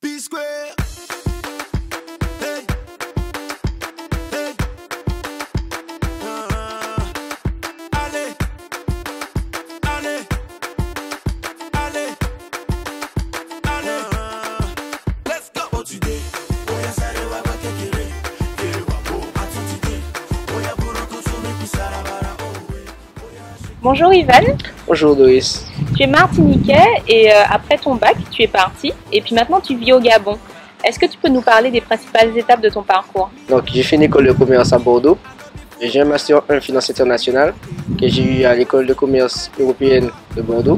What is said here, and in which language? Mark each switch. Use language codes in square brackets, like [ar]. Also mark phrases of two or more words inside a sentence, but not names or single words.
[en] Square. Hey. Hey. [fr] Allez. Allez. Allez. Allez. [en] Let's go. Oh, today. [yo] Oya sare wa ba kekere. Kere wa bo atutide. Oya buruku sumi pisarabara. [fr] Bonjour Ivan. Bonjour Doris. Tu es martiniquais et après ton bac, tu es parti et puis maintenant tu vis au Gabon. Est-ce que tu peux nous parler des principales étapes de ton parcours? Donc j'ai fait une école de commerce à Bordeaux. J'ai un master 1 finance internationale que j'ai eu à l'école de commerce européenne de Bordeaux.